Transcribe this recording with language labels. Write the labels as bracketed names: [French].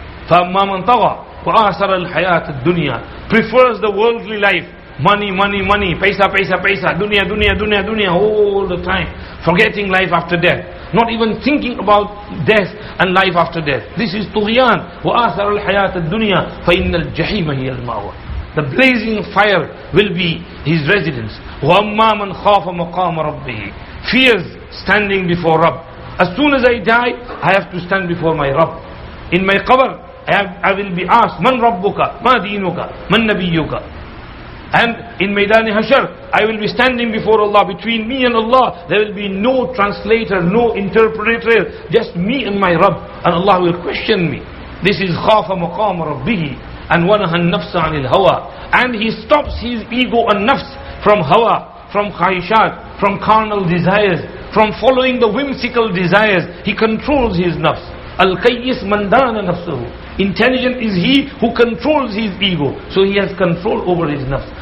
[Arabic] فَأَمَّا مَنْ طَغَى وَآثَرَ الْحَيَاةَ الدُّنْيَا, [English] prefers the worldly life, money, paisa, dunya, all the time, forgetting life after death, not even thinking about death and life after death. This is tughyan. [Arabic] وَآثَرَ الْحَيَاةَ الدُّنْيَا فَإِنَّ الْجَحِيمَ هِيَ الْمَأْوَى. [English] The blazing fire will be his residence. [Arabic] وَأَمَّا مَنْ خَافَ مَقَامَ رَبِّهِ, [English] fears standing before Rabb. As soon as I die, I have to stand before my Rabb. In my qabr, I will be asked, [Arabic] Man Rabbuka, Ma Dinuka, Man Nabiyuka. [English] And in Maidan Hashar, I will be standing before Allah. Between me and Allah, there will be no translator, no interpreter, just me and my Rabb. And Allah will question me. This is [Arabic] خَافَ مَقَامَ رَبِّهِ. [English] And [Arabic] وَنَهَى النَّفْسَ عَنِ الْهَوَى, [English] and he stops his ego and nafs from hawa, from khahishat, from carnal desires, from following the whimsical desires. He controls his nafs. [Arabic] Al-Qayyis man dana nafsuhu. [English] Intelligent is he who controls his ego, so he has control over his nafs.